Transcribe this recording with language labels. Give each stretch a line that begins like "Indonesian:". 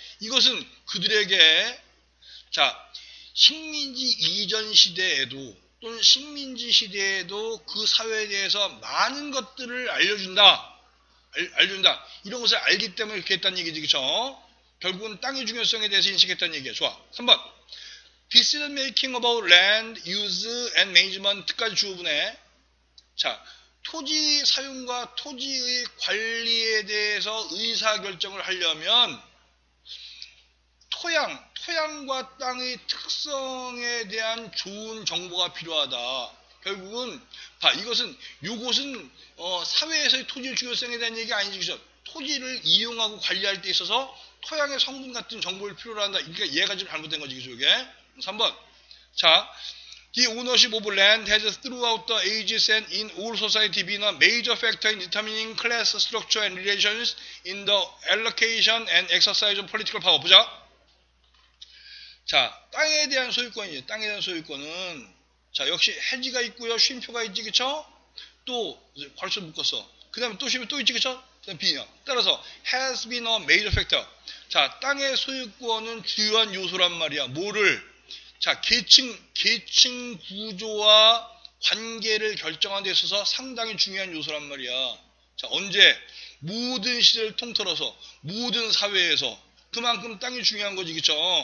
Korean: 이것은 그들에게, 자, 식민지 이전 시대에도, 또는 식민지 시대에도 그 사회에 대해서 많은 것들을 알려준다. 이런 것을 알기 때문에 그렇게 했다는 얘기지, 그쵸? 결국은 땅의 중요성에 대해서 인식했다는 얘기야. 좋아. 3번.
English: Decision making about land use and management까지
Korean: 주어보네. 자, 토지 사용과 토지의 관리에 대해서 의사결정을 하려면 토양과 땅의 특성에 대한 좋은 정보가 필요하다. 결국은 요것은 사회에서의 토지의 중요성에 대한 얘기가 아니지, 그죠? 토지를 이용하고 관리할 때 있어서 토양의 성분 같은 정보를 필요로 한다. 그러니까 얘가 좀 잘못된 거지, 그죠? 이게 3번.
English: 자, the ownership of land has throughout the ages and in all society been a major factor in determining class structure and relations in the allocation and exercise of political power.
Korean: 보자. 자, 땅에 대한 소유권이죠. 땅에 대한 소유권은, 자, 역시 해지가 있고요. 쉼표가 있지, 그쵸? 또, 괄호 묶었어. 그 다음에 또 쉼표 또 있지, 그쵸? 그 다음에 B냐.
English: 따라서, has been a major factor.
Korean: 자, 땅의 소유권은 주요한 요소란 말이야. 뭐를? 자, 계층 구조와 관계를 결정하는 데 있어서 상당히 중요한 요소란 말이야. 자, 언제? 모든 시대를 통틀어서, 모든 사회에서 그만큼 땅이 중요한 거지, 그쵸?